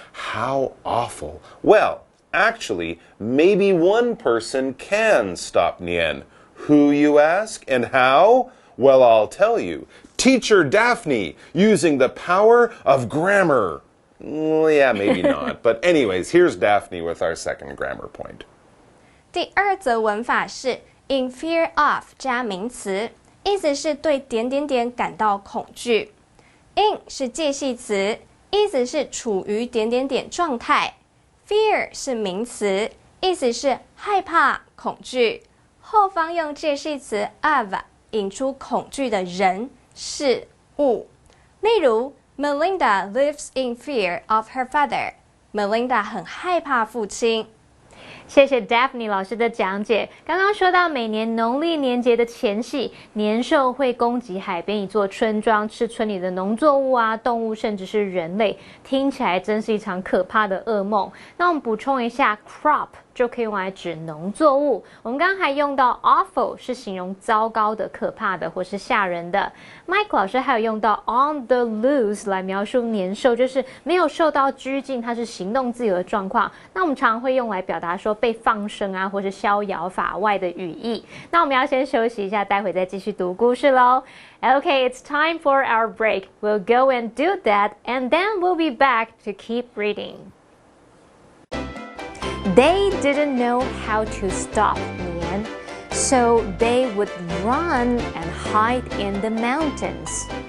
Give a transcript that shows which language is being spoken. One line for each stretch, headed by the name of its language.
English: How awful. Well, actually, maybe one person can stop Nian. Who, you ask, and how? Well, I'll tell you. Teacher Daphne, using the power of grammar. Well, yeah, maybe not. But anyways, here's Daphne with our second grammar point.
Chinese: 第二则文法是
English: in fear of
Chinese: 加名词，意思是对点点点感到恐惧。 in 是介系词，意思是处于点点点状态。 Fear 是名词，意思是害怕、恐惧。后方用介系词 of 引出恐惧的人、事、物。例如
English: Melinda lives in fear of her father.
Chinese: Melinda 很害怕父亲。谢谢 Daphne 老师的讲解。刚刚说到每年农历年节的前夕，年兽会攻击海边一座村庄，吃村里的农作物啊、动物，甚至是人类。听起来真是一场可怕的噩梦。那我们补充一下 crop 就可以用来指农作物。我们刚刚还用到 awful 是形容糟糕的、可怕的或是吓人的。 Mike 老师还有用到
English: on the loose
Chinese: 来描述年兽，就是没有受到拘禁，它是行动自由的状况。那我们常会用来表达说被放生啊，或是逍遥法外的语义。那我们要先休息一下，待会再继续读故事咯。
English: Okay, it's time for our break. We'll go and do that, and then we'll be back to keep reading. They didn't know how to stop Nian, so they would run and hide in the mountains.